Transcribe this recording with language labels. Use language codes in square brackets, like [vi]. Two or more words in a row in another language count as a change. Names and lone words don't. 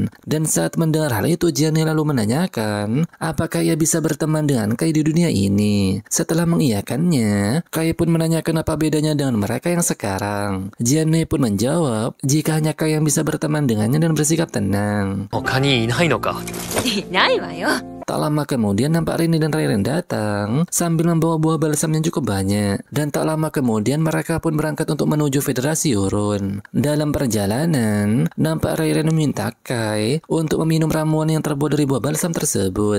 [id] Dan saat mendengar hal itu, Jane lalu menanyakan apakah ia bisa berteman dengan Kai di dunia ini. Setelah mengiyakannya, Kai pun menanyakan apa bedanya dengan mereka yang sekarang. Jane pun menjawab jika hanya Kai yang bisa berteman dengannya dan bersikap tenang. [ja] 他にいないのか。いないわよ。 [id] Tak lama kemudian nampak Rini dan Rairen datang sambil membawa buah balsam yang cukup banyak. Dan tak lama kemudian mereka pun berangkat untuk menuju Federasi Urun. Dalam perjalanan, nampak Rairen meminta Kai untuk meminum ramuan yang terbuat dari buah balsam tersebut.